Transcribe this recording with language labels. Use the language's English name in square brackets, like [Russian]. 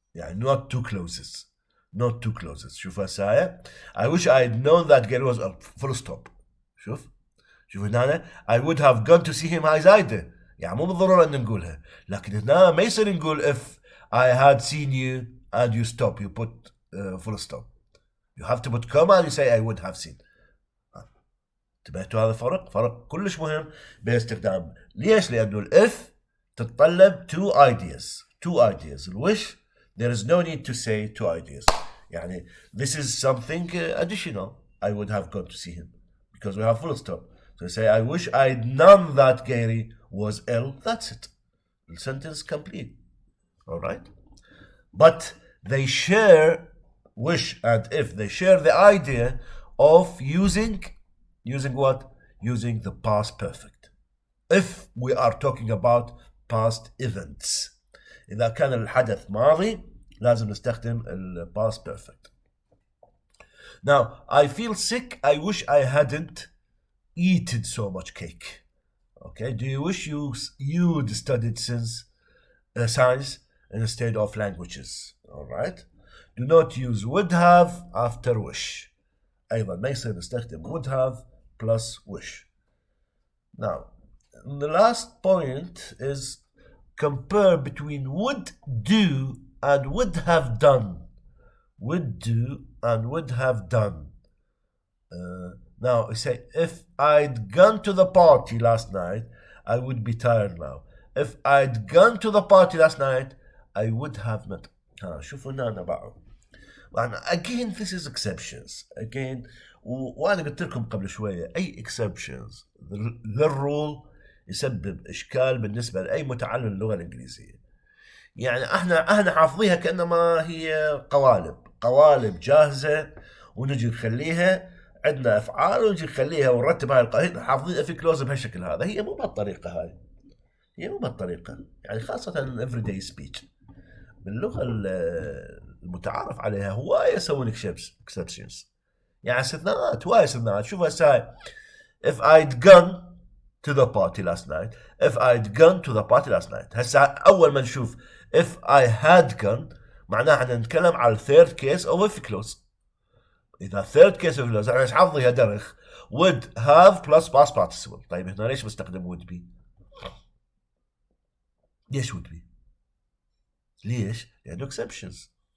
[English] يعني not two clauses. [Arabic] شوف هسه [English] I wish I'd known that Gary was full stop. [Arabic] شوف هنا [English] I would have gone to see him. [Arabic] هاي زايدة, يعني مو بالضرورة ان نقولها, لكن هنا ما يصير نقول [English] if I had seen you and you stop, you put full stop. You have to put comma and you say I would have seen. [Arabic] انتبهتوا هذا فرق كلش مهم باستخدام. ليش؟ لأنه الإف تتطلب [English] two ideas. الوش, there is no need to say two ideas. يعني this is something additional. I would have gone to see him because we have full stop. So say I wish I'd known that Gary was ill. That's it. The sentence complete. All right. But they share wish and if, they share the idea of using what? Using the past perfect. If we are talking about past events. [Arabic] إذا كان الحدث ماضي لازم نستخدم ال past perfect. [English] Now, I feel sick. I wish I hadn't eaten so much cake. Okay, do you wish you'd studied science instead of languages? All right. Do not use would have after wish. [Arabic] أيضا ما يصير نستخدم [English] would have plus wish. Now, the last point is compare between would do and would have done. Would do and would have done. Now, we say, if I'd gone to the party last night, I would be tired now. If I'd gone to the party last night, I would have not. [Arabic] شوفوا هنا أنا بقى. [English] Again, this is exceptions. [Arabic] Again, وأنا قلت لكم قبل شوية أي exceptions. The rule يسبب إشكال بالنسبة لأي متعلم اللغة الإنجليزية. يعني احنا حافظيها كأنما هي قوالب جاهزة ونجي نخليها عندنا أفعال ونجي نخليها ونرتب هاي القاعدة حافظين في كلوز بهالشكل هذا. هي مو بهالطريقة هاي. يعني خاصة [English] everyday speech. [Arabic] باللغة المتعارف عليها هواية يسوون exceptions. يعني استثناءات هواية استثناءات. شوف هسه [English] if I'd gone to the party last night. If I'd gone to the party last night. [Arabic] هسه أول ما نشوف [English] if I had gone [Arabic] معناها احنا نتكلم على [English] third case of if clause. [Arabic] إذا [English] third case of if clause [Arabic] احنا حافظيها درخ [English] would have plus past participle. [Arabic] طيب هنا ليش بستخدم would be؟ ليش would be؟ ليش؟ لأنه exceptions.